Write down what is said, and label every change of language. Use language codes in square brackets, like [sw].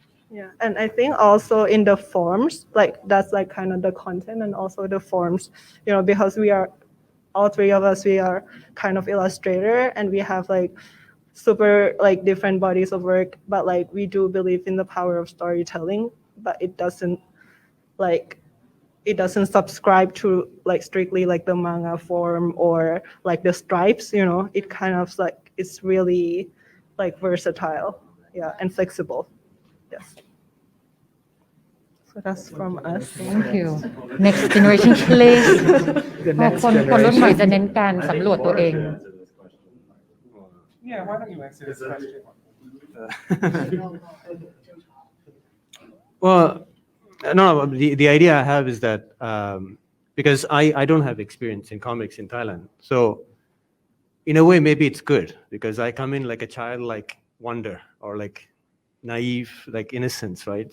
[en] Yeah, and I think also in the forms, like that's like kind of the content, and also the forms, because we are, all three of us, we are kind of illustrator, and we have like super like different bodies of work, but like we do believe in the power of storytelling, but it doesn't subscribe to like strictly like the manga form or like the stripes, it kind of like it's really like versatile, yeah, and flexible. Yes. So that's from us. Thank you. Next generation please [th] คนรุ่นใหม่จะเน้นการสำรวจตัวเอง [en] Yeah, why don't you answer this question? Well, no, the idea I have is that because I don't have experience in comics in Thailand, so in a way maybe it's good because I come in like a childlike wonder or like naive like innocence, right?